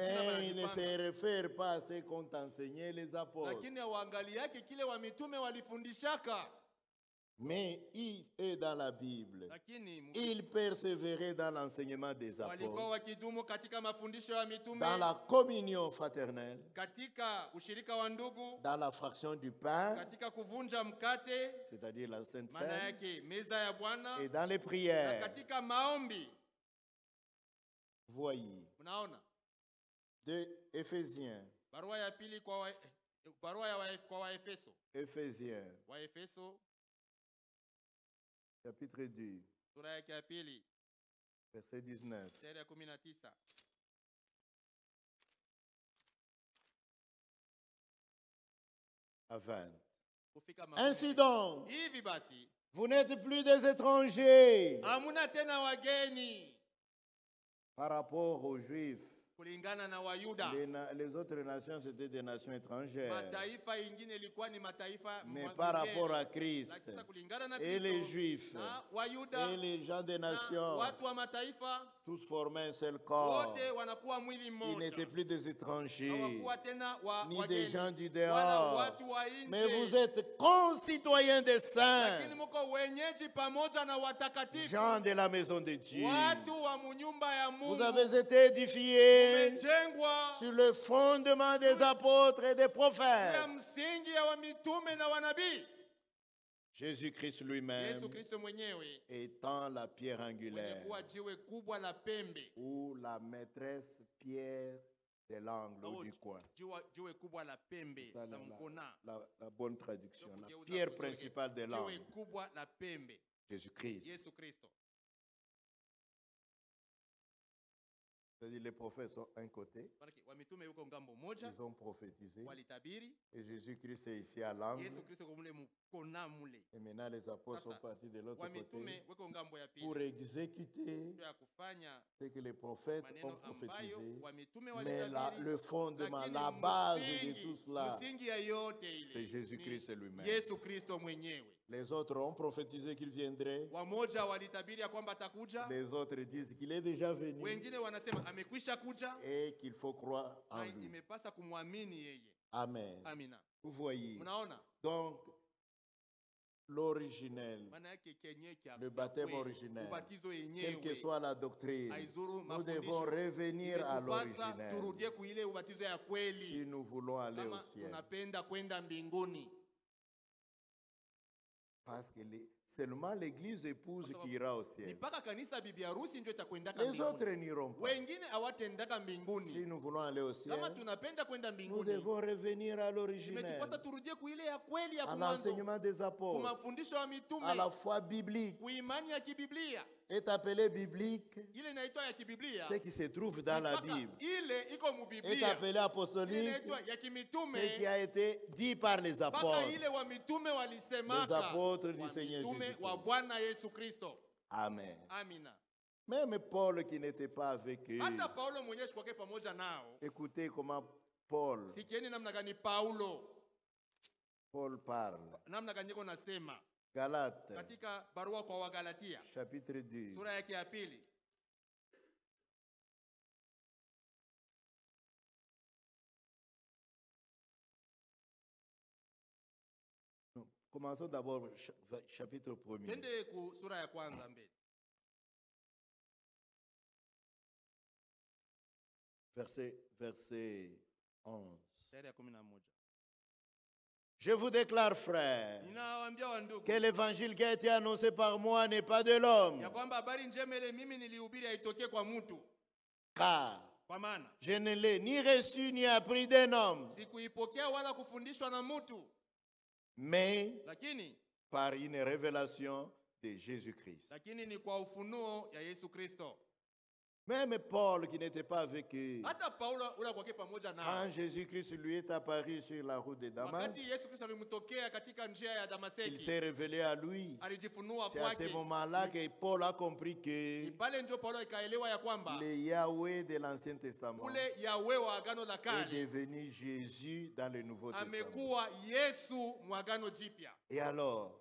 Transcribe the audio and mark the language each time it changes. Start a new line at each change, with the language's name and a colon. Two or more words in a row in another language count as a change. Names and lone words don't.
French: Mais ils ne
Swahili: wanajipanga.
French: se réfèrent pas à ce qu'ont enseigné les apôtres.
Swahili: Lakini waangali yake kile wa mitume walifundishaka.
French: Mais ils, eux, dans la Bible,
Swahili: Lakini
French: ils persévéraient dans l'enseignement des
Swahili: walikuwa
French: apôtres,
Swahili: wakidumu katika mafundisho ya mitume,
French: dans la communion fraternelle,
Swahili: katika ushirika wa ndugu,
French: dans la fraction du pain,
Swahili: katika kuvunja mkate,
French: c'est-à-dire la Sainte
Swahili: maana
French: Seine,
Swahili: yake meza ya Bwana,
French: et dans les
Swahili: na
French: prières.
Swahili: katika maombi.
French: Voyez,
Swahili: Unaona,
French: de Éphésiens,
Swahili: barua ya pili kwa Waefeso,
French: Éphésiens,
Swahili: Waefeso
French: chapitre 2,
Swahili: sura yake ya pili
French: verset 19
Swahili: sura ya 19
French: à 20.
Swahili: kufika
French: Ainsi donc,
Swahili: hivi basi,
French: vous n'êtes plus des étrangers
Swahili: hamuna tena wageni
French: par rapport aux Juifs,
Swahili: kulingana na Wayuda.
French: Les autres nations, c'était des nations étrangères.
Swahili: Mataifa ingine ilikuwa ni mataifa
French: Mais
Swahili: mageni.
French: par rapport à Christ
Swahili: Lakini sasa kulingana na
French: et les
Swahili: Kristo
French: Juifs
Swahili: na Wayuda
French: et les gens des
Swahili: na
French: nations,
Swahili: watu wa mataifa
French: tous formaient un seul corps.
Swahili: wote wanakuwa mwili
French: Ils
Swahili: mmoja.
French: n'étaient plus des étrangers,
Swahili: Hawakuwa tena ni wageni,
French: des gens du
Swahili: wala
French: dehors.
Swahili: watu wa
French: Mais vous
Swahili: nje.
French: êtes concitoyens des saints,
Swahili: Lakini mko wenyeji pamoja na watakatifu,
French: gens de la maison de Dieu.
Swahili: watu wa munyumba ya
French: Vous
Swahili: Mungu.
French: avez été édifiés
Swahili: Mmejengwa
French: sur le fondement des apôtres et des
Swahili: ya
French: prophètes.
Swahili: msingi ya mitume na wanabii.
French: Jésus-Christ
Swahili: Yesu
French: lui-même
Swahili: Kristo mwenyewe
French: étant la pierre
Swahili: mwenye
French: angulaire
Swahili: kuwa jiwe kubwa la pembe,
French: ou la maîtresse pierre de l'angle ou du coin.
Swahili: jiwe kubwa la pembe
French: Ça,
Swahili: la mkona,
French: la bonne traduction. La
Swahili: Kugeuza
French: pierre
Swahili: vizuri,
French: principale de
Swahili: jiwe
French: l'angle,
Swahili: kubwa la pembe,
French: Jésus-Christ.
Swahili: Yesu Kristo.
French: C'est-à-dire les prophètes sont un côté,
Swahili: Baraki, wamitume yuko ngambo moja,
French: ils ont prophétisé,
Swahili: walitabiri,
French: et Jésus-Christ est ici à l'angle.
Swahili: Yesu Kristo kwa mule mkona mule.
French: Et maintenant les apôtres sont
Swahili: Sasa,
French: partis de l'autre côté
Swahili: Wamitume weko ngambo ya
French: pour
Swahili: pili
French: exécuter
Swahili: ndio ya kufanya
French: ce que les prophètes ont
Swahili: maneno ambayo
French: prophétisé.
Swahili: wamitume
French: Mais
Swahili: walitabiri.
French: le fondement,
Swahili: Lakini
French: la base de
Swahili: msingi,
French: tout cela,
Swahili: msingi ya yote ile
French: c'est Jésus-Christ
Swahili: ni
French: lui-même.
Swahili: Yesu Kristo mwenyewe.
French: Les autres ont prophétisé qu'il viendrait.
Swahili: Wamoja walitabiri ya kwamba atakuja,
French: Les autres disent qu'il est déjà venu
Swahili: wengine wanasema amekwisha kuja
French: et qu'il faut croire en
Swahili: na
French: lui.
Swahili: imepasa kumwamini yeye.
French: Amen.
Swahili: Amina.
French: Vous voyez.
Swahili: Mnaona
French: Donc, l'originel,
Swahili: maana yake kenye kia
French: le baptême
Swahili: kweli,
French: originel,
Swahili: ubatizo
French: quelle que
Swahili: yenyewe
French: soit la doctrine,
Swahili: haizuru
French: nous devons
Swahili: mafundisho.
French: revenir à
Swahili: Imetupasa
French: l'originel
Swahili: turudie kuile ubatizo ya
French: si
Swahili: kweli
French: nous voulons aller au
Swahili: kama
French: ciel.
Swahili: tunapenda kwenda mbinguni.
French: Parce que seulement l'église épouse qui ira au
Swahili: Ni
French: ciel.
Swahili: mpaka kanisa bibi harusi ndio itakwendaka
French: Les
Swahili: mbinguni.
French: autres n'iront pas.
Swahili: Wengine hawatendaka
French: Si
Swahili: mbinguni.
French: nous voulons aller au
Swahili: Kama
French: ciel,
Swahili: tunapenda kwenda
French: nous
Swahili: mbinguni,
French: devons revenir à l'originel,
Swahili: imetupasa turudie kuile ya kweli ya
French: à
Swahili: mwanzo,
French: l'enseignement des
Swahili: kwa
French: apôtres,
Swahili: mafundisho ya
French: à
Swahili: mitume,
French: la foi biblique.
Swahili: kuimani ya kibiblia.
French: Est appelé biblique
Swahili: Ile inaitwa ya kibiblia.
French: ce qui se trouve dans la
Swahili: Mpaka
French: Bible.
Swahili: ile iko
French: Est
Swahili: mubiblia.
French: appelé
Swahili: Ile
French: apostolique
Swahili: inaitwa ya kimitume.
French: ce qui a été dit par les
Swahili: Mpaka
French: apôtres.
Swahili: ile wa mitume
French: Les
Swahili: walisemaka.
French: apôtres du
Swahili: Wa
French: Seigneur
Swahili: mitume
French: Jésus-Christ.
Swahili: wa Bwana Yesu Kristo.
French: Amen.
Swahili: Amina.
French: Même Paul qui n'était pas avec eux,
Swahili: Hata Paulo mwenyewe shkwake pamoja nao.
French: écoutez comment Paul
Swahili: Sikieni namna gani Paulo
French: parle.
Swahili: namna gani yako nasema
French: Galates,
Swahili: katika barua kwa Wagalatia
French: chapitre 2.
Swahili: sura yake ya pili.
French: Commençons d'abord chapitre 1er.
Swahili: Twende ku sura ya kwanza mbele.
French: Verset 11.
Swahili: Shairi ya 11.
French: Je vous déclare, frères,
Swahili: Ninawaambia wandugu
French: que l'évangile qui a été annoncé par moi n'est pas de l'homme,
Swahili: ya kwamba habari njema ile mimi nilihubiri haitokee kwa mtu,
French: car
Swahili: kwa maana
French: je ne l'ai ni reçu ni appris d'un homme,
Swahili: sikuipokea wala kufundishwa na mtu,
French: mais
Swahili: lakini
French: par une révélation de Jésus-Christ.
Swahili: ni kwa ufunuo ya Yesu Kristo.
French: Même Paul qui n'était pas avec eux,
Swahili: Hata Paulo ule kwake pamoja
French: quand
Swahili: nao,
French: Jésus-Christ lui est apparu sur la route de Damas,
Swahili: wakati Yesu Kristo alimtokea katika njia ya
French: il
Swahili: Damaseki,
French: s'est révélé à lui.
Swahili: alijifunua
French: C'est à ce
Swahili: kwake.
French: moment-là que Paul a compris
Swahili: Ni
French: que
Swahili: pale ndio Paulo ikaelewa ya kwamba
French: le Yahweh de l'Ancien Testament
Swahili: ule Yahwe wa agano la
French: est
Swahili: kale
French: devenu Jésus dans le Nouveau Testament.
Swahili: amekuwa Yesu mwagano jipya.
French: Et alors,